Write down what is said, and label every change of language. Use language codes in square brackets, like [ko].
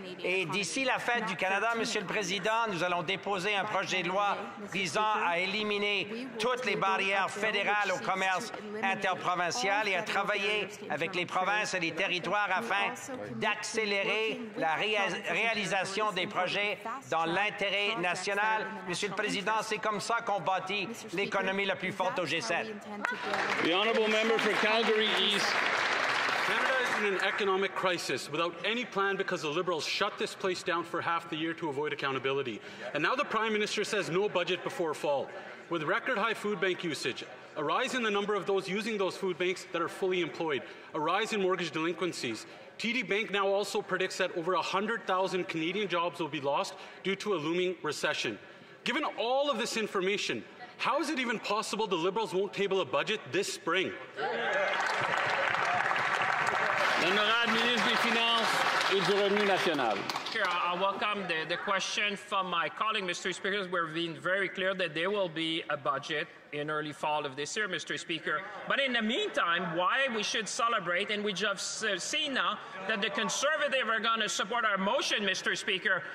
[fr] Et d'ici la fête du Canada, Monsieur le Président, nous allons déposer un projet de loi visant à éliminer toutes les barrières fédérales au commerce interprovincial et à travailler avec les provinces et les territoires afin d'accélérer la réalisation des projets dans l'intérêt national. Monsieur le Président, c'est comme ça qu'on bâtit l'économie la plus forte au G7. [en] The honourable member for Calgary East. Canada is in an economic crisis without any plan because the Liberals shut this place down for half the year to avoid accountability. And now the Prime Minister says no budget before fall. With record high food bank usage, a rise in the number of those using those food banks that are fully employed, a rise in mortgage delinquencies. TD Bank now also predicts that over 100,000 Canadian jobs will be lost due to a looming recession. Given all of this information, how is it even possible the Liberals won't table a budget this spring? [fr] L'honorable ministre des Finances et du Revenu national. [en] I welcome the question from my colleague, Mr. Speaker. We're being very clear that there will be a budget in early fall of this year, Mr. Speaker. But in the meantime, why we should celebrate, and we just seen now that the Conservatives are going to support our motion, Mr. Speaker.